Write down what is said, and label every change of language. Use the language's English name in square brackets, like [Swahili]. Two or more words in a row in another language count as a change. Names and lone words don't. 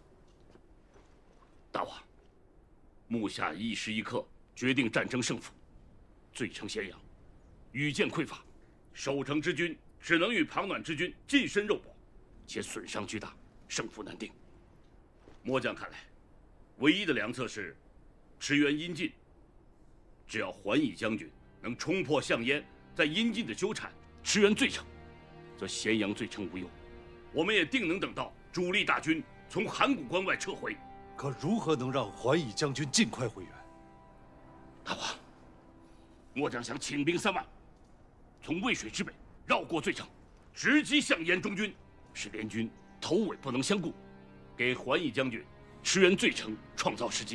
[Chinese] 大王，目下一时一刻决定战争胜负，罪城咸阳，羽箭匮乏，守城之军只能与庞暖之军近身肉搏，且损伤巨大，胜负难定。末将看来，唯一的良策是驰援阴晋。只要桓乙将軍能衝破项燕在阴晋的纠纏，馳援罪城，則咸陽罪城無憂。我們也定能等到主力大軍從函谷關外撤回。可如何能讓桓乙將軍盡快回援？大王，末將想請兵3萬，從渭水之北繞過罪城，直擊項燕中軍，使聯軍頭尾不能相顧，給桓乙將軍馳援罪城創造時機。